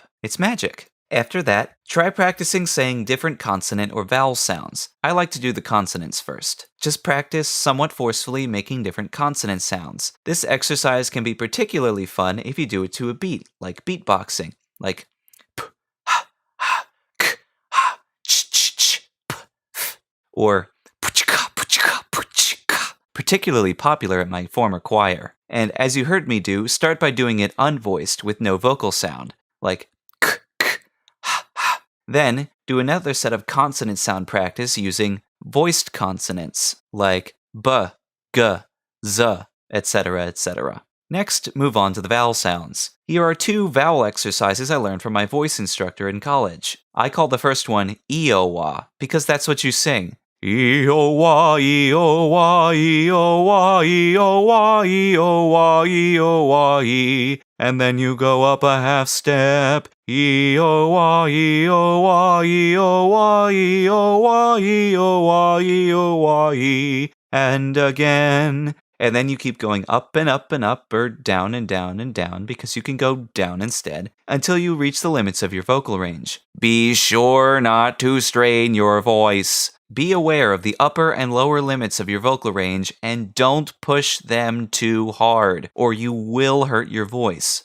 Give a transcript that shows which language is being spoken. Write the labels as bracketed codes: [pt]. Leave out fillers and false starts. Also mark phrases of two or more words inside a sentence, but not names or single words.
[en] It's magic. After that, try practicing saying different consonant or vowel sounds. I like to do the consonants first. Just practice somewhat forcefully making different consonant sounds. This exercise can be particularly fun if you do it to a beat, like beatboxing, like p, ha, ha, k, ha, ch, ch, ch, p, f, or puchka, puchka, puchka. Particularly popular at my former choir. And as you heard me do, start by doing it unvoiced with no vocal sound, like then, do another set of consonant sound practice using voiced consonants, like b, g, z, etc., etc. Next, move on to the vowel sounds. Here are 2 vowel exercises I learned from my voice instructor in college. I call the first one E-O-Wah, because that's what you sing. E-O-Wah, E-O-Wah, E-O-Wah, E-O-Wah, E-O-Wah, E-O-Wah, E. And then you go up a half step. E-O-Wah, E-O-Wah, E-O-Wah, E-O-Wah, E-O-Wah, E-O-Wah, E. And again. And then you keep going up and up and up, or down and down and down, because you can go down instead, until you reach the limits of your vocal range. Be sure not to strain your voice. Be aware of the upper and lower limits of your vocal range and don't push them too hard, or you will hurt your voice.